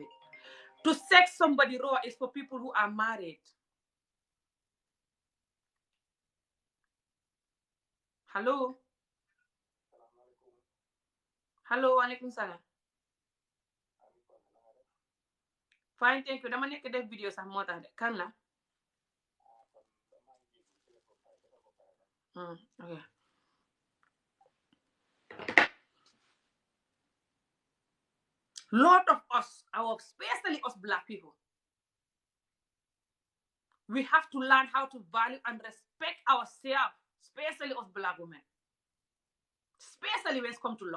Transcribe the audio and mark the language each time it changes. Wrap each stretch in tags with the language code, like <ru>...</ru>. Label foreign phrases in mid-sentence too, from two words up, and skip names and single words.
<en>To sex somebody raw is for people who are married. Hello? Hello,</en> <ar>عليكم السلام.</ar> <en>Fine, thank you.</en> <wo>Dama nekk def video sax moo tax de. Kan la?</wo> <en>Okay. Lot of us, especially us Black people, we have to learn how to value and respect ourselves, especially us Black women, especially when it comes to love.</en>